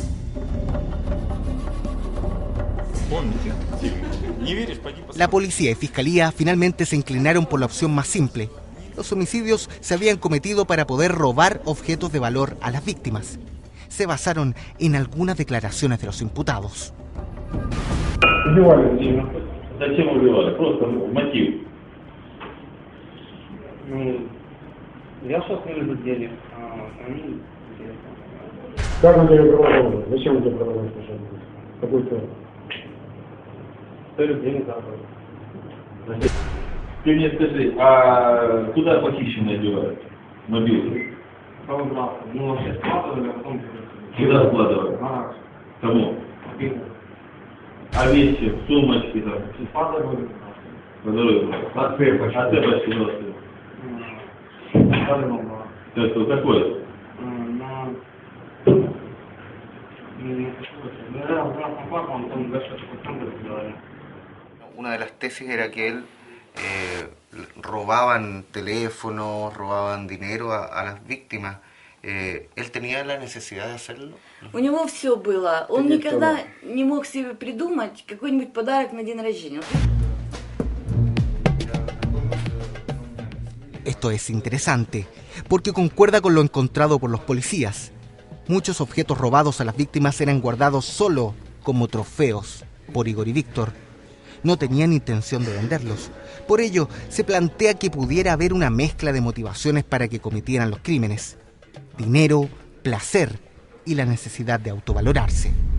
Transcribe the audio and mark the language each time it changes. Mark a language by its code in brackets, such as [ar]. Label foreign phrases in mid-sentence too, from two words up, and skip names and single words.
[es] La policía y fiscalía finalmente se inclinaron por la opción más simple. Los homicidios se habían cometido para poder robar objetos de valor a las víctimas. Se basaron en algunas declaraciones de los imputados. [ru] Зачем убивали? Просто мотив. Я собственно за денег, они... Как он тебя проводил? Зачем он тебя проводил? Какой цель? Цель денег заработать. Ты мне скажи, а куда похищенные девают? Мобилы? Ну, вообще складывали, а потом... Куда складывали? Кому? А вещи, сумочки там? По дороге. По дороге. А цепочки носили? Это какой? [es] Una de las tesis era que él robaban teléfonos, robaban dinero a las víctimas. ¿Él tenía la necesidad de hacerlo? [ru] У него все было. Он никогда не мог себе придумать какой-нибудь подарок на день рождения. [es] Esto es interesante, porque concuerda con lo encontrado por los policías. Muchos objetos robados a las víctimas eran guardados solo como trofeos por Igor y Víctor. No tenían intención de venderlos. Por ello, se plantea que pudiera haber una mezcla de motivaciones para que cometieran los crímenes: dinero, placer y la necesidad de autovalorarse.